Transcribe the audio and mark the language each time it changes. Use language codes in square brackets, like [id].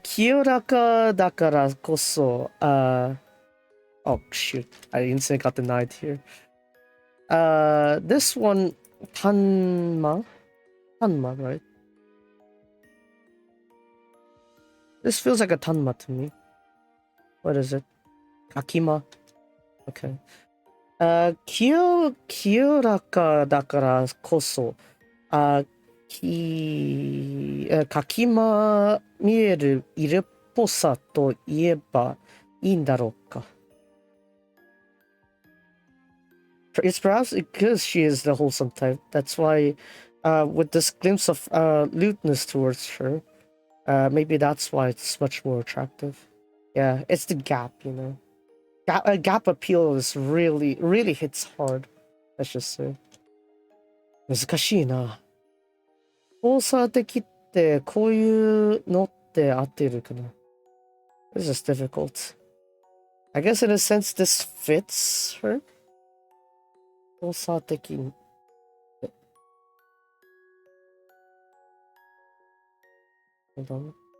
[ja] 清らかだからこそ、 [en] oh shoot, I instantly got denied here. This one, Tanma, right? This feels like a Tanma to me. What is it? Akima? Okay. [ja] 清らかだからこそ、かきま見える色っぽさと言えばいいんだろうか。 [en] It's perhaps because she is the wholesome type. That's why, with this glimpse of lewdness towards her, maybe that's why it's much more attractive. Yeah, it's the gap, you know. Gap appeal is really hits hard. Let's just say. [ja] 難しいな。交差的ってこういうのって合ってるかな？ [en] This is difficult. I guess in a sense this fits her. [ja] 交差的。 [en] Hold on.